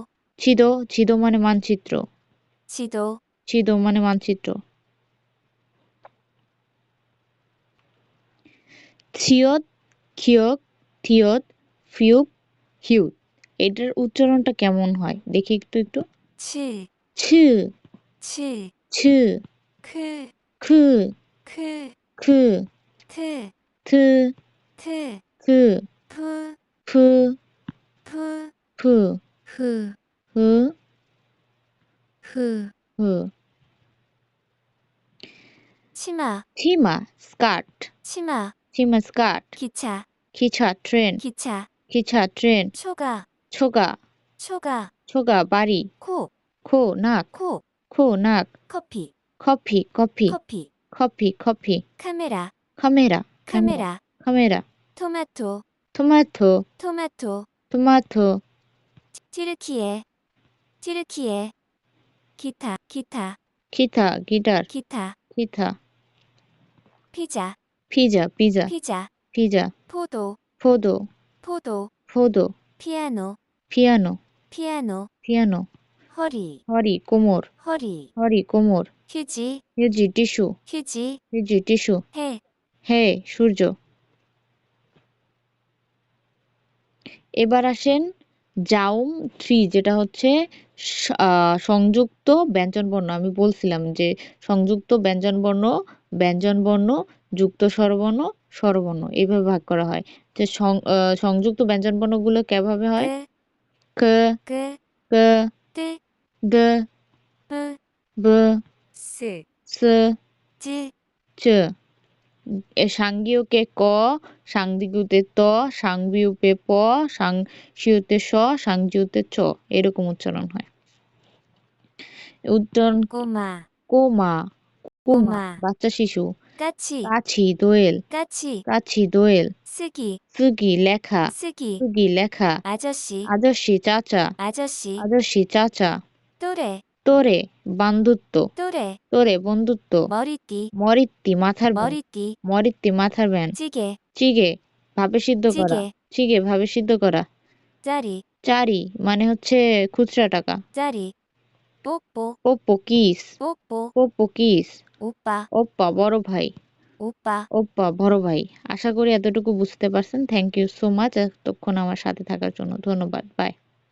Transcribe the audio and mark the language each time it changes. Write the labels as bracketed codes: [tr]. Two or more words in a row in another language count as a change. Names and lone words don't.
[bn] ছিদো মানে মানচিত্র। [ko] 지도, [bn] ছিদো মানে মানচিত্র। [ko] 티읕 키읔 티읕 피읖 히읗. [bn] এটার উচ্চারণটা কেমন হয় দেখি একটু। [ko] 치, ছি 치, ছি 크, খু 크, খু 트, থু 트, থু 푸, ফু 푸, ফু 흐, হু 흐, হু। 치마, [bn] 치마 স্কার্ট [ko] 치마, [bn] 치마 স্কার্ট [ko] 기차, [bn] 기차 ট্রেন [ko] 기차, [bn] 기차 ট্রেন [ko] 초가, 초가 초가, [bn] 초가 বাড়ি [ko] 코, [bn] খো নাক [ko] 코, [bn] খো নাক [ko] 커피, 커피 커피 커피, 커피 커피 카메라, 카메라 카메라, 카메라 토마토, 토마토 토마토, 토마토 튀르키예, 튀르키예, 기타, 기타, 기타 기타র 기타, 기타 피자, 피자 피자 피자, 피자 포도, 포도 포도, 포도 피아노, 피아노 피아노, 피아노 허리, [bn] 허리 কোমর [ko] 허리, [bn] 허리 কোমর [ko] 휴지, [bn] 휴지 টিস্যু [ko] 휴지, [bn] 휴지 টিস্যু [ko] 해, [bn] হে সূর্য এবার আসেন জাউম 3 যেটা হচ্ছে সংযুক্ত ব্যঞ্জনবর্ণ আমি বলছিলাম যে সংযুক্ত ব্যঞ্জনবর্ণ যুক্ত স্বরবর্ণ স্বরবর্ণ এইভাবে ভাগ করা হয় যে সংযুক্ত ব্যঞ্জনবর্ণগুলো কিভাবে হয় [ko] 그, ক 그, ক 뜨, গ 뿌, ব 스, স 즈, [bn] চ সাংগীয়কে ক সাংদিগুতে ত সাংবিউপে প সাংশিউতে স সাংজিউতে চ এরকম উচ্চারণ হয় উচ্চারণ [ko] 꼬마, 꼬마 꼬마 꼬마, [bn] বাচ্চা শিশু [ko] 까치, [bn] কাছি দোয়েল [ko] 까치, [bn] কাছি দোয়েল [ko] 쓰기, [bn] সুগি লেখা [ko] 쓰기, [bn] সুগি লেখা [ko] 아저씨, [bn] আদর্শী চাচা [ko] 아저씨, [bn] আদর্শী চাচা [ko] 또래, [bn] তোরে বান্ধুত্ব [ko] 또래, [bn] তোরে বন্ধুত্ব [ko] 머리띠, [bn] মরিত্তি মাথার ব্যান [ko] 머리띠, [bn] মরিত্তি মাথার ব্যান [ko] 찌개, [bn] চিগে ভাবে সিদ্ধ করা [ko] 찌개, [bn] চিগে ভাবে সিদ্ধ করা [ko] 짜리, [bn] চারি মানে হচ্ছে খুচরা টাকা [ko] 짜리, 뽀뽀, [bn] পোপ্পো কিস [ko] 뽀뽀, [bn] পোপ্পো কিস [ko] 오빠, [bn] ওপ্পা বড় ভাই [ko] 오빠. [bn] ওপ্পা বড় ভাই আশা করি এতটুকু বুঝতে পারছেন [en] thank you so much [bn] এতক্ষণ আমার সাথে থাকার জন্য ধন্যবাদ বাই